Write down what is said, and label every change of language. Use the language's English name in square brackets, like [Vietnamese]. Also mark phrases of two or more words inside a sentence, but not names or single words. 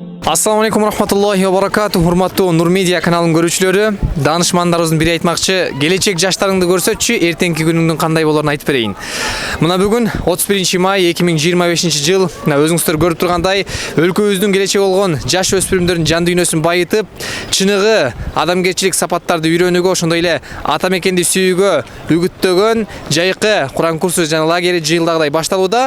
[Arabic] السلام عليكم ورحمة الله وبركاته. [Kyrgyz] Hurmattуу Nur Media kanалын көрүүчүлөрү, даанышмандарыбыздын бири айтмакчы, келечек жаштарыңды көрсөтчү, эртеңки күнүңдүн кандай болорун айтып берейин. Мына бүгүн 31 май 2025 жыл, өзүңүздөр көрүп тургандай, өлкөбүздүн келечеги болгон жаш өспүрүмдөрдүн жан дүйнөсүн байытып, чыныгы адамгерчилик сапаттарды үйрөнүүгө, ошондой эле ата мекенди сүйүүгө үгүттөгөн жайкы Куран курсу жана лагери жыйылдагыдай башталууда.